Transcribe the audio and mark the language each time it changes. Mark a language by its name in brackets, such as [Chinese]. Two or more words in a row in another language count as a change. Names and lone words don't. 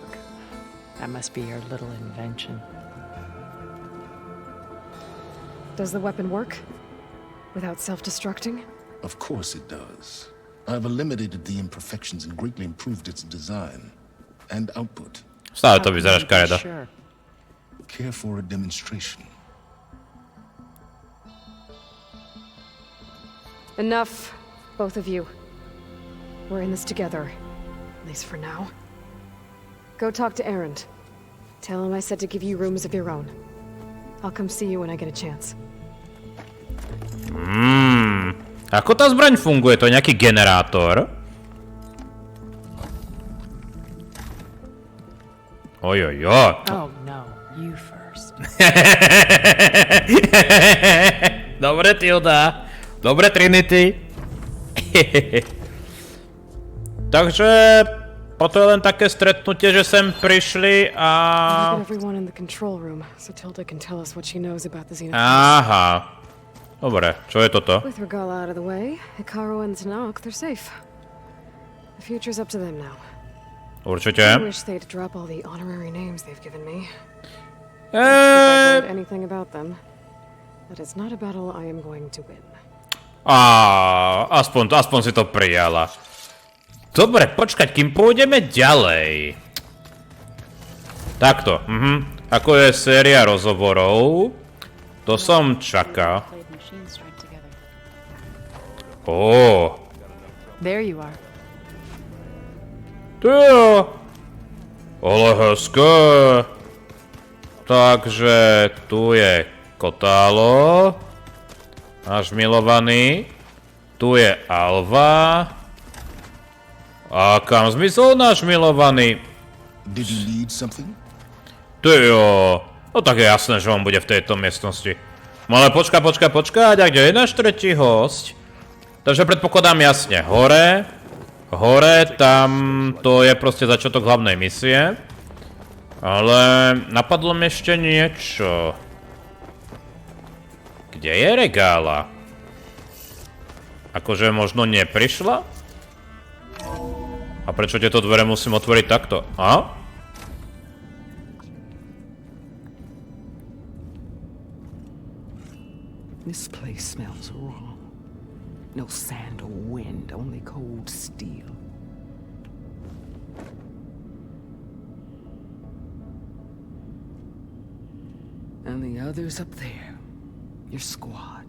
[English] That must be your little invention. Does the weapon work? Without self-destructing? Of course it does. I've eliminated the imperfections and greatly improved its design and output. [Slovak] Stále to vyzeráš kareda. [English] Sure. Care for a demonstration? Enough, both of you. We're in this together, at least for now. Go talk to EREND. Tell him I said to give you rooms of your own. I'll come see you when I get a chance. [Slovak] Ako tá zbraň funguje? To je nejaký generátor? Ojojo. [English] Oh no, you first. [Slovak] Dobre, Tilda. Dobre, Trinity. Takže... Toto je len také stretnutie, že sem prišli a... Aha. Dobre, čo je toto? [English] With REGALLOu out of the way, Hikaru and Tanok, they're safe. The future's up to them now. [Slovak] Určite. [English] I wish they'd drop all the honorary names they've given me. If I've learned anything about them, that it's not a battle I am going to win. [Slovak] Aspoň si to prijala. Dobre, počkať, kým pôjdeme ďalej. Takto, Ako je séria rozhovorov, to som čaká. [English] There you are. [Czech] Jo. Ale hezké. [Slovak] Takže tu je KOTALLO. Náš milovaný. Tu je ALVA. A kam zmizol náš milovaný? [English] Did you need something? [Czech] Tyjo. [Slovak] No tak je jasné, že on bude v tejto miestnosti. No ale počkať, a kde je náš tretí hosť? Takže predpokladám jasne, hore, tam to je proste začiatok hlavnej misie. Ale napadlo mi ešte niečo. Kde je regála? Akože možno neprišla? A prečo tieto dvere musím otvoriť takto? A? [English] This place smells wrong. No sand or wind, only cold steel. And the others up there, your squad.